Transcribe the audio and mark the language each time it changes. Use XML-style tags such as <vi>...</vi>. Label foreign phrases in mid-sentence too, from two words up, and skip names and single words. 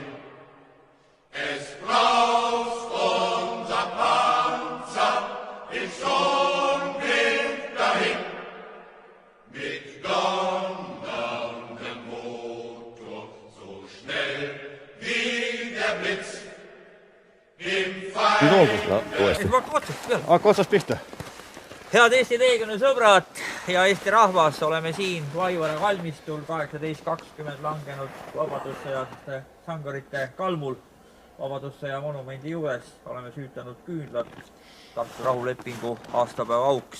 <de>Es braust unser Panzer im Sturmwind dahin, mit donnerndem Motor, so schnell wie der Blitz, im Feind.</de> <et>Hakka otsast pihta. Head Eesti Leegioni sõbrad ja Eesti rahvas, oleme siin Vaivara kalmistul 1820 langenud vabadussõjaste sangarite kalmul. Vabadussõja monumendi juures oleme süütanud küünlad Tartu rahulepingu aastapäeva auks.</et>